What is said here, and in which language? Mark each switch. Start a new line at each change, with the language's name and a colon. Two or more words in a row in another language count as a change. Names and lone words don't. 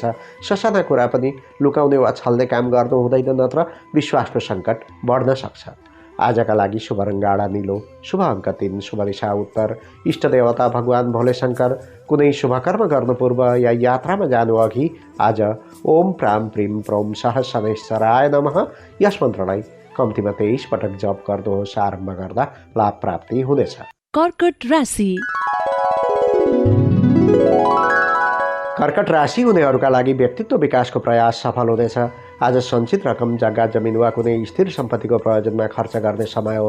Nepali: ससाना कुरा पनि लुकाउने वा छल्ने काम गर्नु हुँदैन, नत्र विश्वासको सङ्कट बढ्न सक्छ। आजका लागि शुभ रङ गाढा नीलो, शुभ अङ्क 3, शुभ दिशा उत्तर, इष्ट देवता भगवान भोले शङ्कर। कुनै शुभकर्म गर्नु पूर्व या यात्रामा जानु अघि आज
Sanskrit: ओम प्राम प्रिम प्रोम सह शनैश्चराय नमः
Nepali: यस मन्त्रलाई कम्तीमा 23 पटक जप गर्नुहोस्। आरम्भ गर्दा लाभ प्राप्ति हुनेछ। कर्कट राशि। कर्कट राशि हुनेहरूका लागि व्यक्तित्व विकासको प्रयास सफल हुनेछ। आज सञ्चित रकम जग्गा जमिन वा कुनै स्थिर सम्पत्तिको प्रयोजनमा खर्च गर्ने समय हो।